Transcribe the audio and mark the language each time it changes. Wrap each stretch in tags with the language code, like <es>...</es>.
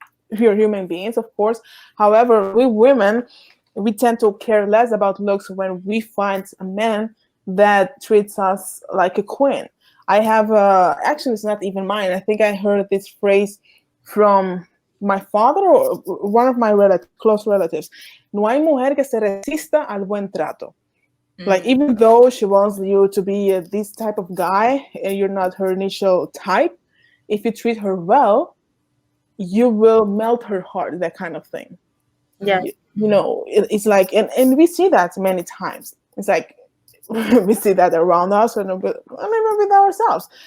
<en>If you're human beings, of course. However, we women, we tend to care less about looks when we find a man that treats us like a queen. I have actually it's not even mine. I think I heard this phrase from my father or one of my close relatives.</en> <es>No hay mujer que se resista al buen trato.</es> <en>Like even though she wants you to be this type of guy and you're not her initial type, if you treat her well, you will melt her heart, that kind of thing. Yeah. It's like, and we see that many times. It's like, we see that around us, and with ourselves.</en>